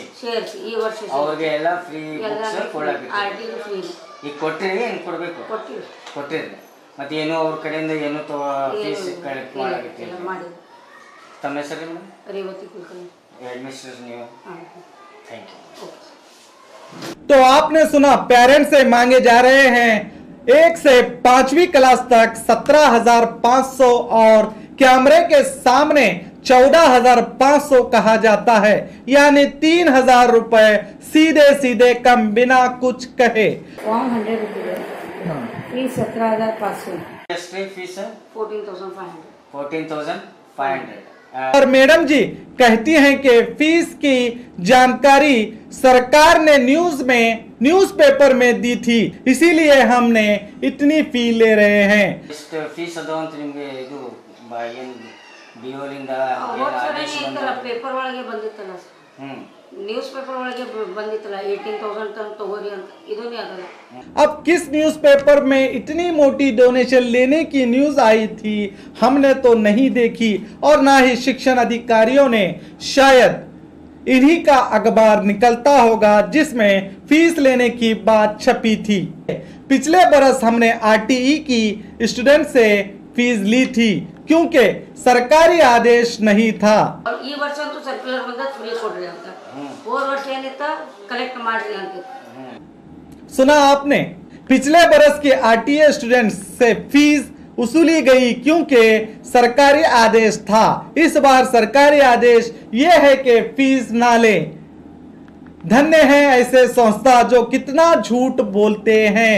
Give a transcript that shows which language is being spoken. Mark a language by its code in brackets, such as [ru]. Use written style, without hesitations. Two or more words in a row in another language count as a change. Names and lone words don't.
[kn] ಈ ವರ್ಷ ಅವ್ರಿಗೆ ಎಲ್ಲ [en] free books [kn] ಕೊಡಬೇಕು. ಫ್ರೀ ಈಗ ಕೊಟ್ಟಿರಿ, ಏನು ಕೊಡಬೇಕು? ಕೊಟ್ಟಿರಿ. ಮತ್ತೆ ಏನು ಅವ್ರ ಕಡೆಯಿಂದ ಏನು [en] fees collect [kn] ಮಾಡಾಗಿತ್ತು? ತಮ್ಮ ಹೆಸರು ರೇವತಿ ಕುಲಕರ್ಣಿ, ಎಡ್ಮಿನಿಸ್ಟ್ರೇಷನ್ ನೀವು. [en] thank you. [hi] तो आपने सुना, पेरेंट्स से मांगे जा रहे हैं 1 से 5वीं क्लास तक 17,500 और कैमरे के सामने 14,500 कहा जाता है, यानी 3,000 रुपए सीधे सीधे कम बिना कुछ कहे। फॉर्म 100 रुपये, फीस 17,500, फीस 14,500। और मैडम जी कहती हैं कि फीस की जानकारी सरकार ने न्यूज़पेपर में दी थी, इसीलिए हमने इतनी फी ले रहे हैं। [kn] फीस ಅದು ಅಂತ ನಿಮಗೆ ಇದು ಏನು BO ಲಿಂದ ಪೇಪರ್ ಒಳಗೆ ಬಂದಿತ್ತಲ್ಲ ಸರ್, [en] news paper [kn] ಒಳಗೆ ಬಂದಿತ್ತಲ್ಲ 18,000 ತನಕ ತಗೋರಿ ಅಂತ. ಇದನ್ನೇ ಅದಲ್ಲ. [hi] अब किस न्यूज़पेपर में इतनी मोटी डोनेशन लेने की न्यूज आई थी हमने तो नहीं देखी, और ना ही शिक्षण अधिकारियों ने। शायद इन्हीं का अखबार निकलता होगा जिसमें फीस लेने की बात छपी थी। पिछले बरस हमने RTE की स्टूडेंट से फीस ली थी क्योंकि सरकारी आदेश नहीं था। [kn] ಈ ವರ್ಷ ಅಂತೂ ಸರ್ಕ್ಯುಲರ್ ಬಂದ ಫ್ರೀ ಕೊಡ್ರಿ ಅಂತ. ಹೋದ ವರ್ಷ ಏನಿತ್ತ ಕಲೆಕ್ಟ್ ಮಾಡ್ರಿ ಅಂತಿತ್ತು. [hi] सुना आपने, पिछले बरस के RTE स्टूडेंट्स से फीस वसूली गई क्योंकि सरकारी आदेश था। इस बार सरकारी आदेश ये है कि फीस ना ले। धन्य है ऐसे संस्था जो कितना झूठ बोलते हैं।